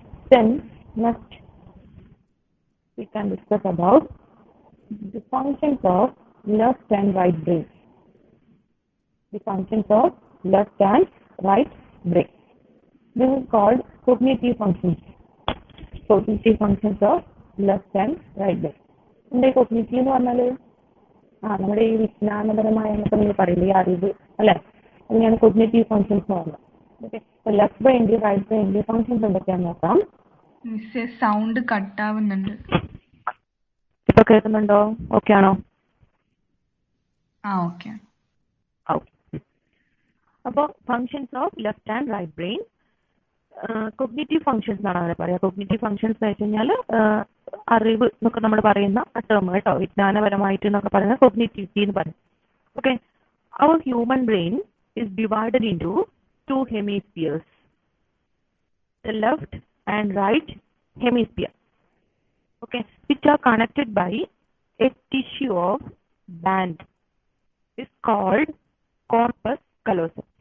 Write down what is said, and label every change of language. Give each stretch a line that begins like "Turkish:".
English: Then next we can discuss about the functions of left and right brain. The functions of left and right brain. This is called cognitive functions. Cognitive functions of left and right brain.
Malayalam: എന്താ cognitive എന്ന് പറഞ്ഞാൽ നമ്മുടെ ഈ വിജ്ഞാനപരമായ എന്നൊക്കെ നിങ്ങൾ പറയില്ലേ, ഈ അറിവ് അല്ലെ, അതിനെയാണ് കോഗ്നിറ്റീവ് ഫങ്ഷൻസ് എന്ന് പറയുന്നത്. ഓക്കെ, ലെഫ്റ്റ് ബ്രെയിൻ്റെ റൈറ്റ് ബ്രെയിൻ്റെ ഫങ്ഷൻസ് എന്തൊക്കെയാണെന്ന് നോക്കാം. സൗണ്ട് കട്ടാവുന്നുണ്ട്. ഇപ്പൊ കേൾക്കുന്നുണ്ടോ? ഓക്കെ ആണോ? ഓക്കെ. അപ്പോൾ functions of left and right brain cognitive functions എന്നാണ് അങ്ങനെ പറയാം. കോഗ്നിറ്റീവ് ഫങ്ഷൻസ് എന്ന് വെച്ച് കഴിഞ്ഞാൽ അറിവ് എന്നൊക്കെ നമ്മൾ പറയുന്ന ടേം കേട്ടോ, വിജ്ഞാനപരമായിട്ട് എന്നൊക്കെ പറയുന്നത് കോഗ്നിറ്റിവിറ്റി എന്ന് പറയും.
English: Okay, our human brain is divided into 2 hemispheres, the left and right hemisphere, okay, which are connected by a tissue of band is called corpus callosum.